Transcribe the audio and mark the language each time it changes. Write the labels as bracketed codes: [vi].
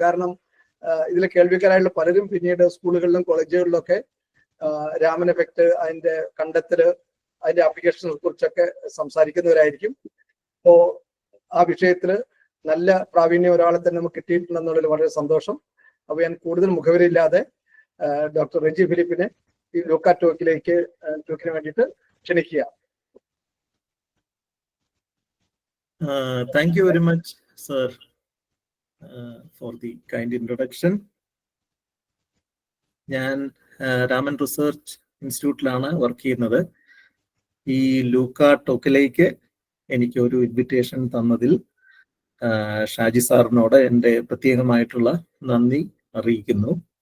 [ml] കാരണം ഇതിലെ കേൾവിക്കാരായുള്ള പലരും പിന്നീട് സ്കൂളുകളിലും കോളേജുകളിലും ഒക്കെ രാമൻ എഫക്ട്, അതിന്റെ കണ്ടെത്തല്, അതിന്റെ ആപ്ലിക്കേഷനെ കുറിച്ചൊക്കെ സംസാരിക്കുന്നവരായിരിക്കും. അപ്പോ ആ വിഷയത്തില് നല്ല പ്രാവീണ്യം ഒരാളെ തന്നെ നമുക്ക് കിട്ടിയിട്ടുണ്ടെന്നുള്ളതിൽ വളരെ സന്തോഷം. അപ്പൊ ഞാൻ കൂടുതൽ മുഖവരില്ലാതെ ഡോക്ടർ റെജി ഫിലിപ്പിനെ ഈ ലൂക്ക ടോക്കിന് വേണ്ടിയിട്ട് ക്ഷണിക്കുക. [en] Thank you very much, sir, for the kind introduction. [ml] ഞാൻ രാമൻ റിസർച്ച് ഇൻസ്റ്റിറ്റ്യൂട്ടിലാണ് വർക്ക് ചെയ്യുന്നത്. ഈ ലൂക്ക ടോക്കിലേക്ക് എനിക്ക് ഒരു ഇൻവിറ്റേഷൻ തന്നതിൽ ഷാജി സാറിനോട് എൻ്റെ പ്രത്യേകമായിട്ടുള്ള നന്ദി അറിയിക്കുന്നു.